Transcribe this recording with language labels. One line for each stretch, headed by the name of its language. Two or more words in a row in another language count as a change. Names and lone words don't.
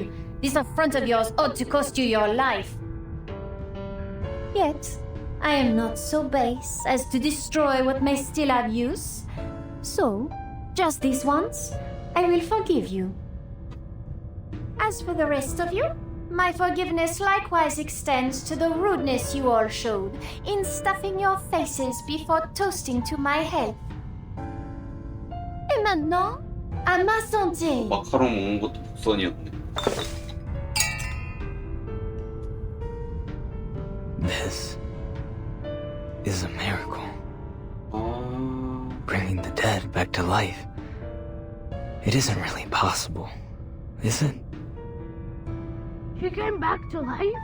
English: This affront of yours ought to cost you your life. Yet, I am not so base as to destroy what may still have use. So, just this once, I will forgive you. As for the rest of you, my forgiveness likewise extends to the rudeness you all showed in stuffing your faces before toasting to my health.
French: Et maintenant, à ma santé!
Korean: 마카롱 먹는 것도 복선이었네.
English: This is a miracle. Bringing the dead back to life. It isn't really possible, is it? She came back to life?